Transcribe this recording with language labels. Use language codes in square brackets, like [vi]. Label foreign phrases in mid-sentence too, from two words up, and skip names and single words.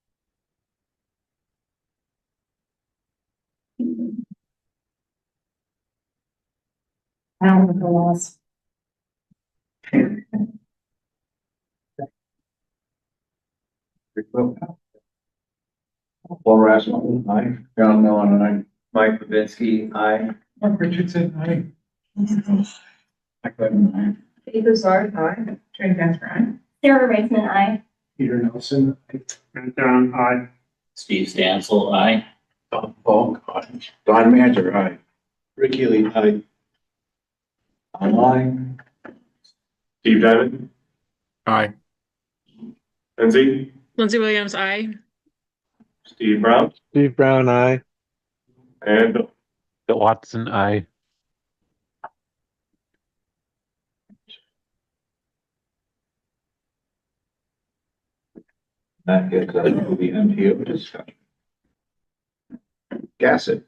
[en] I don't know the laws. Paul Rasmussen, aye. John Millen, aye. Mike Babinski, aye. Mark Richardson, aye. Mike Levin, aye. Dave Broussard, aye. Jane Casper, aye. Sarah Reisman, aye. Peter Nelson, And John, aye. Steve Stansel, aye. Don Falk, aye. Don Manzer, aye. Rick Healy, aye. Online, Steve Diamond, Aye. Lindsay, Lindsay Williams, aye. Steve Brown, Steve Brown, aye. and Bill. Bill Watson, aye. that gets us to the MTO discussion. Gassett.